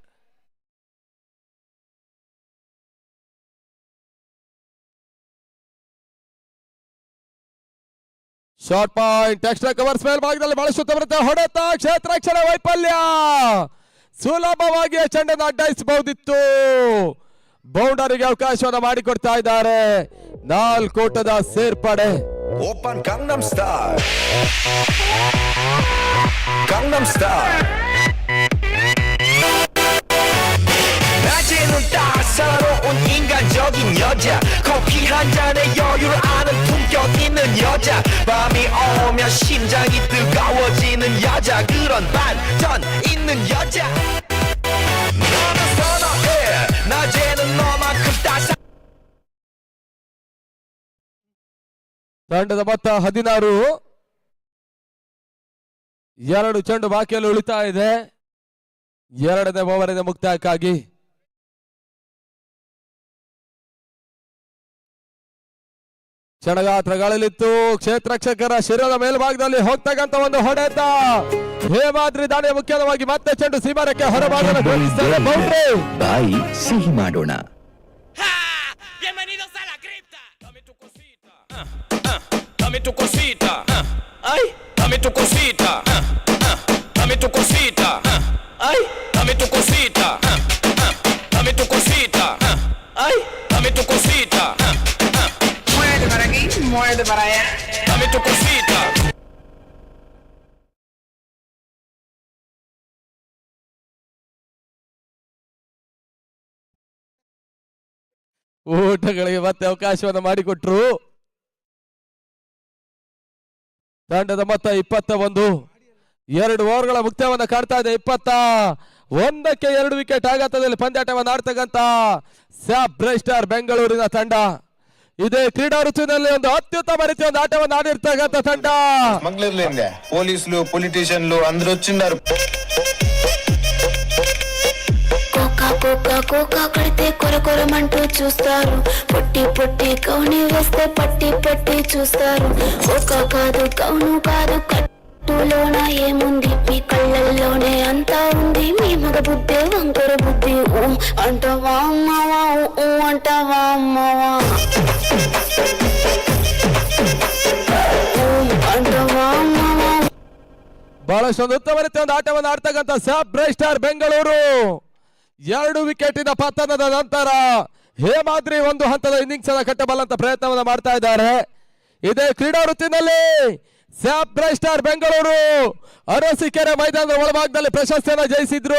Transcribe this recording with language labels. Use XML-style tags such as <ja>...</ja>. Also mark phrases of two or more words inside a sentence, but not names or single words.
<en>short point extra covers</en> <kn>ಮೇಲ್ಭಾಗದಲ್ಲಿ ಬಹಳಷ್ಟು ಬರುತ್ತೆ. ಹೊಡೆತ, ಕ್ಷೇತ್ರ ರಕ್ಷಣೆ ವೈಫಲ್ಯ. ಸುಲಭವಾಗಿ ಚೆಂಡನ್ನು ಅಡ್ಡಾಯಿಸಬಹುದಿತ್ತು. ಬೌಂಡರಿಗೆ ಅವಕಾಶವನ್ನು ಮಾಡಿಕೊಡ್ತಾ ಇದ್ದಾರೆ. 4 ಓಟದ ಸೇರ್ಪಡೆ.</kn> <ko>오빤 강남스타일 강남스타일 낮에는 따사로운 인간적인 여자 커피 한 잔에 여유를 아는 품격 있는 여자 밤이 오면 심장이 뜨거워지는 여자 그런 반전 있는 여자 너는 선어해 낮에는 너만큼 따사</ko> <kn>ತಂಡದ ಮೊತ್ತ 16. 2 ಚೆಂಡು ಬಾಕಿಯಲ್ಲಿ ಉಳಿತಾ ಇದೆ. 2ನೇ ಓವರಿನ ಮುಕ್ತಾಯಕ್ಕಾಗಿ ಕ್ಷಣಗಾತ್ರಗಳಲ್ಲಿತ್ತು. ಕ್ಷೇತ್ರಕ್ಷಕರ ಶಿರದ ಮೇಲ್ಭಾಗದಲ್ಲಿ ಹೋಗ್ತಕ್ಕಂತ ಒಂದು ಹೊಡೆತ. ಹೇಮಾದ್ರಿ ದಾಳಿಯ ಮುಖ್ಯವಾಗಿ ಮತ್ತೆ ಚೆಂಡು ಸೀಮಾರಕ್ಕೆ ಹೊರಭಾಗದಲ್ಲಿ ಗೋಲಿಸ್ತಾರೆ. ಬೌಂಡ್ರಿ. ಬಾಯಿ ಸಿಹಿ ಮಾಡೋಣ.</kn> <es>Bienvenidos a la cripta. Dame tu cosita. Dame tu cosita. Ay, dame tu cosita. Dame tu cosita. Ay, dame tu cosita. Dame tu cosita. Ay, dame tu cosita. Muévete para aquí, muévete para allá. Dame tu cosita.</es> <kn>ಊಟಗಳಿಗೆ ಮತ್ತೆ ಅವಕಾಶವನ್ನು ಮಾಡಿಕೊಟ್ರು. ತಂಡದ ಮೊತ್ತ 21. 2 ಓವರ್ಗಳ ಮುಕ್ತಾಯವನ್ನು ಕಾಡ್ತಾ ಇದೆ. 21ಕ್ಕೆ 2 ವಿಕೆಟ್ ಆಘಾತದಲ್ಲಿ ಪಂದ್ಯಾಟವನ್ನು ಆಡ್ತಕ್ಕಂತ ಸ್ಯಾಪ್ ಬ್ರೈಸ್ಟಾರ್ ಬೆಂಗಳೂರಿನ ತಂಡ. ಇದೇ ಕ್ರೀಡಾ ಋತುವಿನಲ್ಲಿ ಒಂದು ಅತ್ಯುತ್ತಮ ರೀತಿಯ ಒಂದು ಆಟವನ್ನು ಆಡಿರ್ತಕ್ಕಂಥ ತಂಡ.</kn> <te>స్మగ్లర్లు పోలీసులు పొలిటీషియన్లు అందరూ వచ్చిన్నారు. కోకా కోకా కడితే కొరకొరమంటూ చూస్తారు. పొట్టి పొట్టి కౌని వేస్తే పట్టి పట్టి చూస్తారు. కోకా కాదు కౌను కాదు కట్టులోన ఏముంది మీ కళ్ళల్లోనే అంతా ఉంది. మీ మగ బుద్ధి వంకర బుద్ధి. అంటవా అమ్మవా అంటవా అమ్మవా అంటవా అమ్మవా.</te> <kn>ಬಹಳಷ್ಟೊಂದು ಉತ್ತಮ ರೀತಿಯ ಒಂದು ಆಟವನ್ನು ಆಡ್ತಕ್ಕಂಥ ಸ್ಯಾಪ್ ಬ್ರೈಸ್ಟಾರ್ ಬೆಂಗಳೂರು 2 ವಿಕೆಟಿನ ಪತನದ ನಂತರ ಹೇಮಾದ್ರಿ ಒಂದು ಹಂತದ ಇನ್ನಿಂಗ್ಸ್ ಅನ್ನ ಕಟ್ಟಬಲ್ಲಂತ ಪ್ರಯತ್ನವನ್ನು ಮಾಡ್ತಾ ಇದ್ದಾರೆ. ಇದೇ ಕ್ರೀಡಾ ಋತುವಿನಲ್ಲಿ ಸ್ಯಾಪ್ ಬ್ರೈಸ್ಟಾರ್ ಬೆಂಗಳೂರು ಅರಸೀಕೆರೆ ಮೈದಾನದ ಒಳಭಾಗದಲ್ಲಿ ಪ್ರಶಸ್ತಿಯನ್ನು ಜಯಿಸಿದ್ರು.</kn>